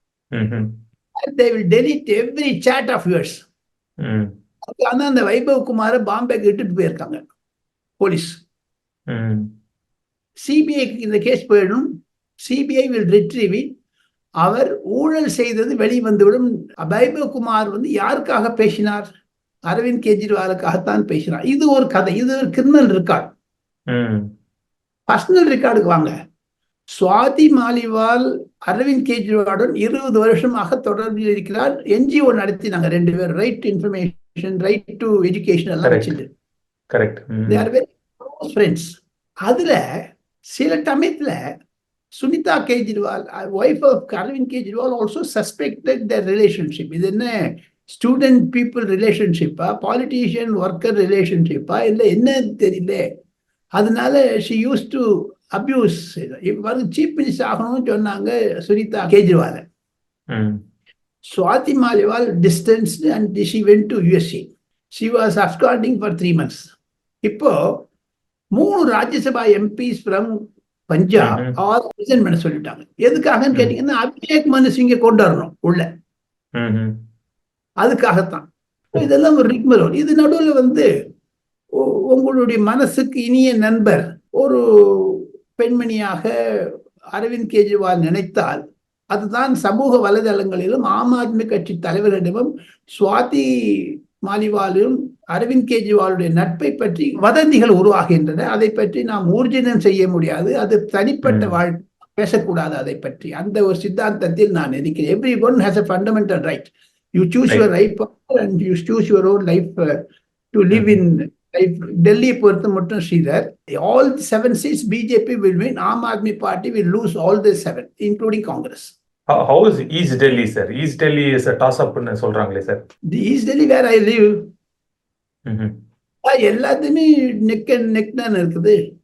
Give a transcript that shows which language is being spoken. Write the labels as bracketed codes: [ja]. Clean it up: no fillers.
[en] And they will delete every chat of yours. [ta] ஆனா அந்த வைபவ் குமார பாம்பேக்கு இட்டுட்டு போயிருக்காங்க போலீஸ். சிபிஐக்கு இந்த கேஸ் போயிடும். [en] CBI will retrieve it. [ta] அவர் ஊழல் செய்தது வெளிவந்துவிடும். வைபவ் குமார் யாருக்காக பேசினார்? அரவிந்த் கெஜ்ரிவாலுக்காகத்தான் பேசினார். இது ஒரு கதை. இது ஒரு கிரிமினல் ரெக்கார்டு. பர்சனல் ரெக்கார்டுக்கு வாங்க. சுவாதி மாலிவால் அரவிந்த் கெஜ்ரிவாலுடன் 20 வருஷமாக தொடர்பில் இருக்கிறார். NGO நடத்தினாங்க 2 பேர். Right to information, right to education எல்லாம் வச்சுட்டு. [en] They are very close friends. [ta] அதுல சில சமயத்துல [en] Sunita Kejriwal, wife of Arvind Kejriwal, also suspected their relationship. [ta] இது என்ன ஸ்டூடெண்ட் பீப்புள் ரிலேஷன்ஷிப்பா, பாலிட்டிஷியன் ஒர்க்கர் ரிலேஷன்ஷிப்பா, இல்லை என்ன தெரியல. அதனால [en] she used to abuse. [ta] இப்போ சீஃப் மினிஸ்டர் ஆகணும்னு சொன்னாங்க Sunita Kejriwal. [en] Swati Maliwal distanced and she went to USA. She was absconding for 3 months. [ta] இப்போ 3 Rajya Sabha [en] MPs from [ta] Punjab resign பண்ண சொல்லிட்டாங்க. எதுக்காகன்னு கேட்டீங்கன்னா அபிஷேக் மனு சிங்கை கொண்டு வரணும் உள்ள. அதுக்காகத்தான். இதெல்லாம் ஒரு ரிக்மரோல். இது நடுவில் உங்களுடைய மனசுக்கு இனிய நண்பர் ஒரு பெண்மணியாக அரவிந்த் கெஜ்ரிவால் நினைத்தால் அதுதான் சமூக வலைதளங்களிலும் ஆம் ஆத்மி கட்சி தலைவரிடமும் சுவாதி மாலிவாலும் அரவிந்த் கெஜ்ரிவாலுடைய நட்பை பற்றி வதந்திகள் உருவாகின்றன. அதை பற்றி நாம் ஊர்ஜிதம் செய்ய முடியாது. அது தனிப்பட்ட வாழ்க்கை. பேசக்கூடாது அதை பற்றி. அந்த ஒரு சித்தாந்தத்தில் நான் இருக்கிறேன். [en] Everyone has a fundamental right. You choose your life and you choose your own life to live in life. [ta] டெல்லியை பொறுத்த மட்டும் Sridhar, [en] all 7 seats [ta] BJP [en] will win. Aam Aadmi party will lose all the 7, including Congress. How is East Delhi, sir? East Delhi is a toss-up [ta] ன்னு சொல்றாங்களே sir. [en] The East Delhi where I live, [ta] எல்லாத்தையுமே [en] neck and neck [ta] தான் இருக்குது.